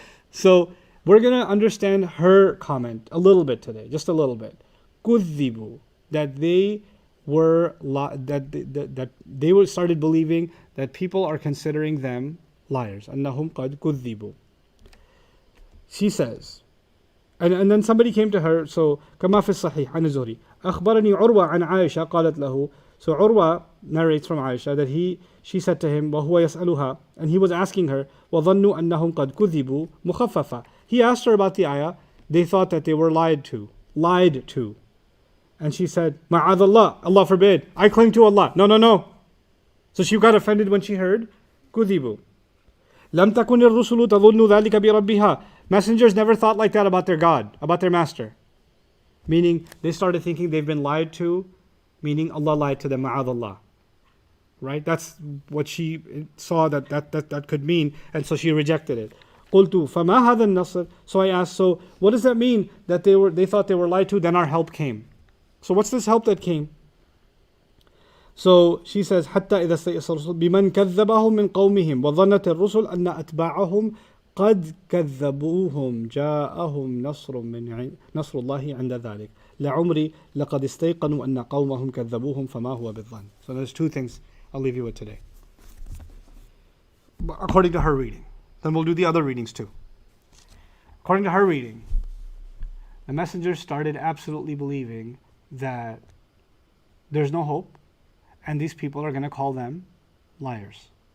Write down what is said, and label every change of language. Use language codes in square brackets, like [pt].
[en] So we're going to understand her comment a little bit today, just a little bit. كذبوا, that they were that they started believing that people are considering them liars. [ar] أنهم قد كذبوا. [en] She says, and then somebody came to her. [ar] So كما في الصحيح عن الزهري أخبرني عروة عن عائشة قالت له. [en] So Urwa narrates from Aisha that she said to him [ar] وهو يسألها, [en] and he was asking her [ar] وظنوا أنهم قد كذبوا مخففة. [en] He asked her about the ayah. They thought that they were lied to. And she said, Ma'adh Allah, Allah forbid. I cling to Allah. No. So she got offended when she heard كذبوا. [ar] لم تكن الرسل تظن ذلك بربها. [en] Messengers never thought like that about their God, about their master. Meaning they started thinking they've been lied to, meaning Allah lied to them, ma'adh Allah. Right? That's what she saw that could mean, and so she rejected it. [ar] قلت فما هذا النصر. [en] So I asked, so what does that mean that they thought they were lied to, then our help came? So what's this help that came? So she says [ar] حتى إذا استيأس الرسل بمن كذبهم من قومهم وظنت الرسل أن أتباعهم قد كذبوهم جاءهم نصر الله عند ذلك لعمري لقد استيقنوا أن قومهم كذبوهم فما هو بالظن. [en] So there's two things I'll leave you with today, according to her reading. Then we'll do the other readings too. According to her reading, the messenger started absolutely believing that there's no hope, and these people are going to call them liars.